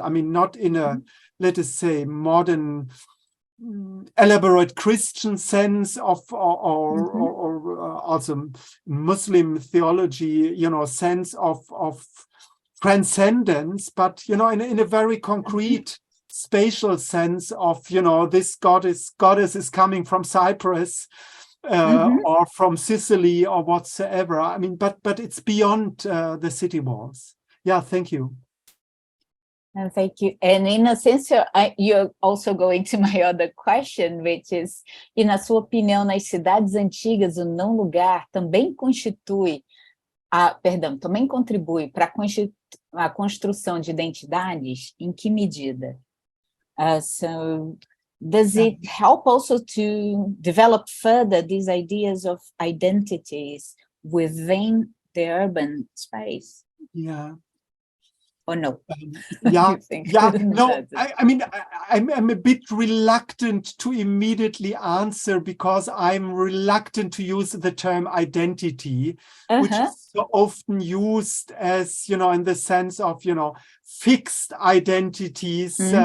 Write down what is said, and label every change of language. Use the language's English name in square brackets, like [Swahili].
[English] I mean, not in a, let us say, modern elaborate Christian sense of, or also Muslim theology, you know, sense of transcendence, but, you know, in a very concrete spatial sense of, you know, this goddess is coming from Cyprus, or from Sicily or whatsoever. I mean, but it's beyond the city walls. Yeah, thank you. Thank you. And in a sense, you're also going to my other question, which is, [Portuguese] e na sua opinião, nas cidades antigas, o não lugar também contribui para a construção de identidades? Em que medida? [English] So, does it help also to develop further these ideas of identities within the urban space? Yeah. Or no? No. I mean, I'm a bit reluctant to immediately answer, because I'm reluctant to use the term identity, which is so often used as, you know, in the sense of, you know, fixed identities,